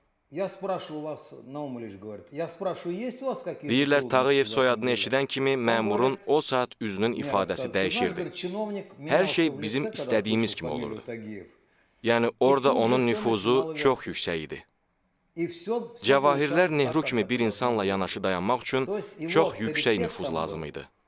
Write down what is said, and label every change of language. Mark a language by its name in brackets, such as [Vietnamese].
[Russian] Я спрашиваю вас, Наум Ильич говорит, я спрашиваю, есть у вас какие-то... [Azerbaijani] Deyirlər, Tağıyev soyadını eşidən kimi məmurun o saat üzünün ifadəsi dəyişirdi. Hər şey bizim istədiyimiz kimi olurdu. Yəni, orada onun nüfuzu çox yüksək idi. Cəvahirlər Nehru kimi bir insanla yanaşı dayanmaq üçün çox yüksək nüfuz lazım idi.